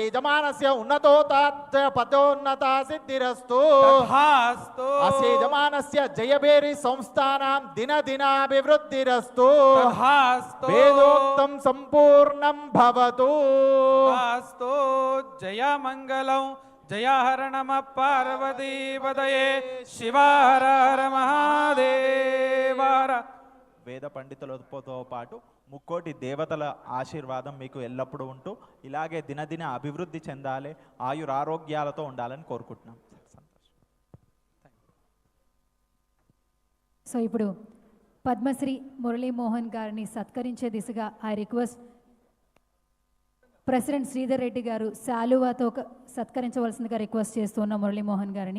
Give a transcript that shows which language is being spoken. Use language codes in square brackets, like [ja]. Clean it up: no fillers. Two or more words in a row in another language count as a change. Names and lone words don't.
[sa] यजमानस्य उन्नतोतात् पदोन्नता सिद्धिरस्तु तथास्तु अस्य यजमानस्य जयभेरी संस्थानां दिनदिनाभिवृद्धिरस्तु तथास्तु वेदोक्तं सम्पूर्णं भवतु स्तो जय मंगलं जय हर नम पार्वती पदये शिवार हर महादेव [te] వేద పండితులతో పాటు ముక్కోటి దేవతల ఆశీర్వాదం మీకు ఎల్లప్పుడూ ఉంటూ ఇలాగే దినదిన అభివృద్ధి చెందాలి ఆయురారోగ్యాలతో ఉండాలని కోరుకుంటున్నాం. సో ఇప్పుడు పద్మశ్రీ మురళీమోహన్ గారిని సత్కరించే దిశగా [en] I request president [te] శ్రీధర్ రెడ్డి గారు శాలువాతో సత్కరించవలసిందిగా రిక్వెస్ట్ చేస్తున్న మురళీమోహన్ గారిని.